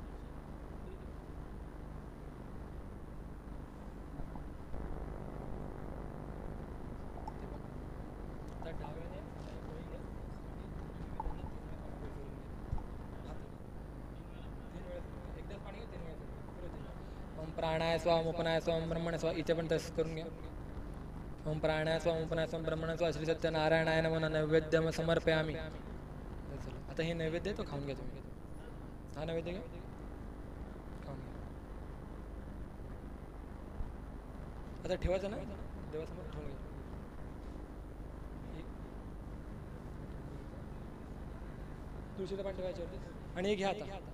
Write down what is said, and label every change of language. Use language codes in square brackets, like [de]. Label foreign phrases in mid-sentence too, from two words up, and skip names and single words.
[mr] त्या डाव्याने पोळी घ्या. एकदाच पाणी घ्या, 3 वेळा. [sa] ओम प्राणाय स्वाम उपनाय स्वाम ब्रह्मण स्वाम, [mr] इथे पण तसंच करून घ्या. [sa] ओम प्राणाय स्वाम उपनाय स्वाम ब्रह्मण स्वाम श्री सत्यनारायणाय नमः नैवेद्यम समर्पयामी. [mr] आता हे नैवेद्य आहे तो खाऊन घ्या तुम्ही. हा नैवेद्य घ्या, खाऊन घ्या. आता ठेवायचं ना देवासमोर, ठेवून घ्या. तुळशीचं पान ठेवायच्यावरती आणि हे घ्या आता.